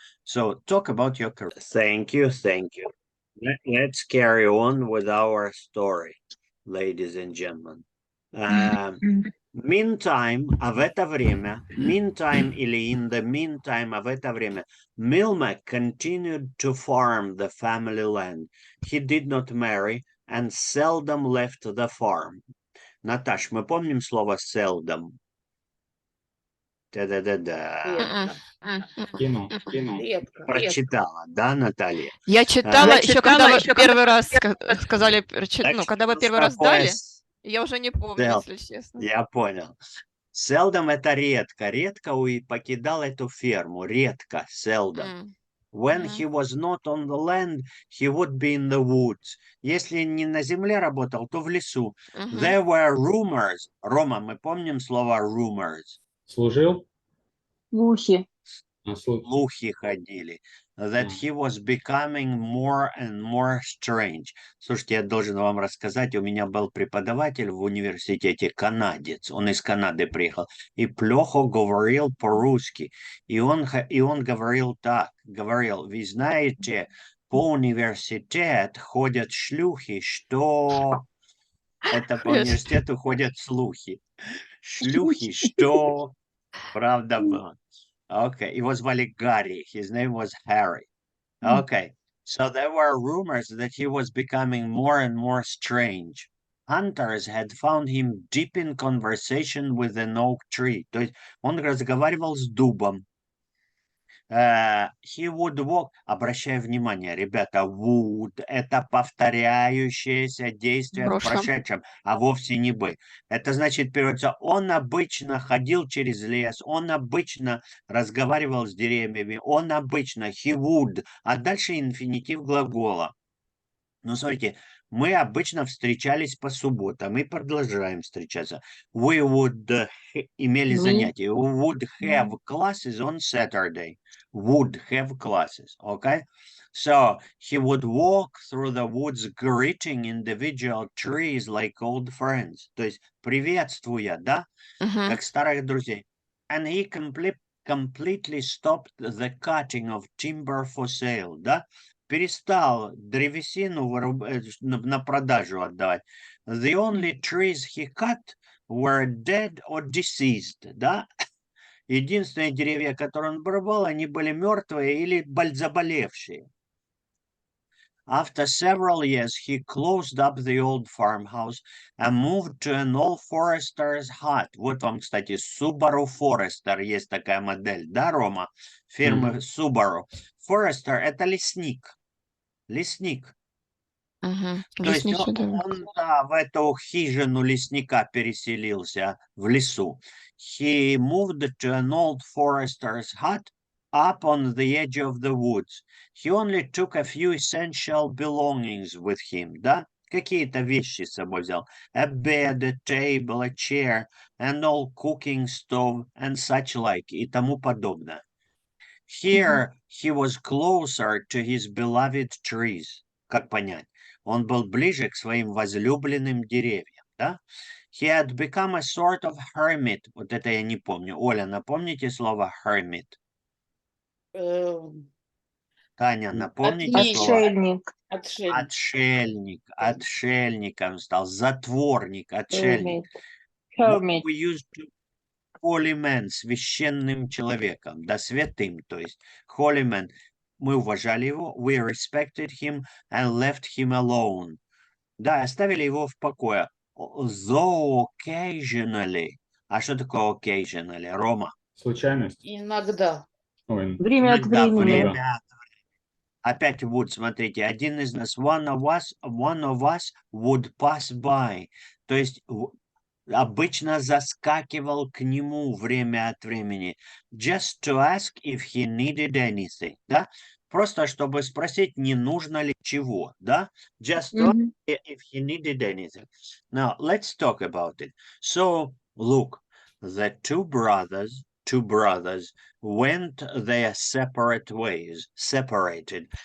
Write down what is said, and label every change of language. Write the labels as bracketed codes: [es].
[en] So talk about your career. Thank you. Let's carry on with our story, ladies and gentlemen. Meantime, [ru] в это время, [en] meantime или in the meantime, в это время, Milma continued to farm the family land. He did not marry and seldom left the farm. [ru] Наташ, мы помним слово seldom? Да-да-да-да. Кинул. Редко. Прочитала, да, Наталья? Я читала еще, когда вы первый раз сказали, ну, когда вы первый раз дали, я уже не помню, если честно. Я понял. Seldom это редко. Редко покидал эту ферму. Редко, [en] seldom. When he was not on the land, he would be in the woods. [ru] Если не на земле работал, то в лесу. [en] There were rumors. [ru] Рома, мы помним слово rumors? Служил? Слухи. Слухи ходили. [en] That he was becoming more and more strange. [ru] Слушайте, я должен вам рассказать, у меня был преподаватель в университете, канадец, он из Канады приехал, и плохо говорил по-русски. И он говорил так, вы знаете, по университету ходят шлюхи, что... Это по университету ходят слухи. Шлюхи, что... Правда было. Okay, его звали Гарри. [en] His name was Harry. Okay, so there were rumors that he was becoming more and more strange. Hunters had found him deep in conversation with an oak tree. [ru] То есть он разговаривал с дубом. [en] He would walk, [ru] обращаю внимание, ребята, would – это повторяющееся действие в прошедшем, а вовсе не бы. Это значит, переводится, он обычно ходил через лес, он обычно разговаривал с деревьями, он обычно, [en] he would, [ru] а дальше инфинитив глагола. Ну, смотрите, мы обычно встречались по субботам и продолжаем встречаться. [en] We would [ru] имели занятия. [en] We would have classes on Saturday. Would have classes, okay? So he would walk through the woods greeting individual trees like old friends. [ru] То есть приветствуя, да, как старых друзей. [en] And he completely stopped the cutting of timber for sale, [ru] да, перестал древесину на продажу отдавать. [en] The only trees he cut were dead or deceased, да. [ru] Единственные деревья, которые он обрубал, они были мертвые или заболевшие. [en] After several years, he closed up the old farmhouse and moved to an old forester's hut. [ru] Вот вам, кстати, Subaru Forester, есть такая модель, да, Рома? Фирмы Subaru. Forester – это лесник. Лесник. То есть он да, в эту хижину лесника переселился в лесу. [en] He moved to an old forester's hut up on the edge of the woods. He only took a few essential belongings with him, да? [ru] Какие-то вещи с собой взял. [en] A bed, a table, a chair, an old cooking stove, and such like, [ru] и тому подобное. [en] Here he was closer to his beloved trees. [ru] Как понять? Он был ближе к своим возлюбленным деревьям, да? [en] He had become a sort of hermit. [ru] Вот это я не помню. Оля, напомните слово hermit? Таня, напомните слово? Отшельник. Отшельник. Отшельником стал. Затворник. Отшельник. [en] Hermit. We used to holy man, [ru] священным человеком, да, святым, то есть [en] holy man. [ru] Мы уважали его, [en] we respected him and left him alone. [ru] Да, оставили его в покое. [en] Though occasionally. [ru] А что такое occasionally, Рома? Случайность. Иногда. Ой, Время от Иногда, времени. время. Опять [en] would, [ru] смотрите, один из нас, [en] one of us would pass by. [ru] То есть обычно заскакивал к нему время от времени. [en] Just to ask if he needed anything, да? [ru] Просто чтобы спросить, не нужно ли чего, да? [en] Just to ask if he needed anything. Now, let's talk about it. So, look, the two brothers went their separate ways, separated.